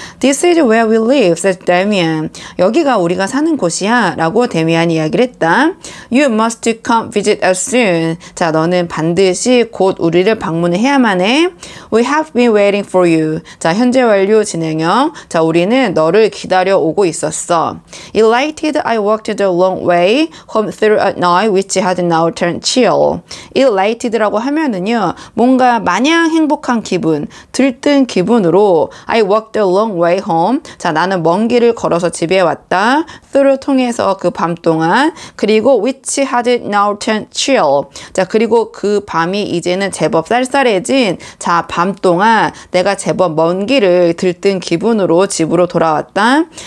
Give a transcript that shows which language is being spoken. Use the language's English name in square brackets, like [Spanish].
[English] This is where we live, said Damian. [Korean] 여기가 우리가 사는 곳이야. 라고 데미안이 이야기를 했다. [English] You must come visit us soon. [Korean] 자, 너는 반드시 곧 우리를 방문해야만 해. [English] We have been waiting for you. [Korean] 자, 현재 완료 진행형. 자, 우리는 너를 기다려 오고 있었어. [English] Elated, I walked the long way home through a night which had now turned chill. [Korean] Elated라고 하면은요, 뭔가 마냥 행복한 기분, 들뜬 기분으로 [English] I walked the long way home. [Korean] 자, 나는 먼 길을 걸어서 집에 왔다. through 통해서 그 밤 동안. [English] 그리고 which had now turned chill. [Korean] 자, 그리고 그 밤이 이제는 제법 쌀쌀해진 자, 밤 동안 내가 제법 먼 길을 들뜬 기분으로 집으로 돌아왔다.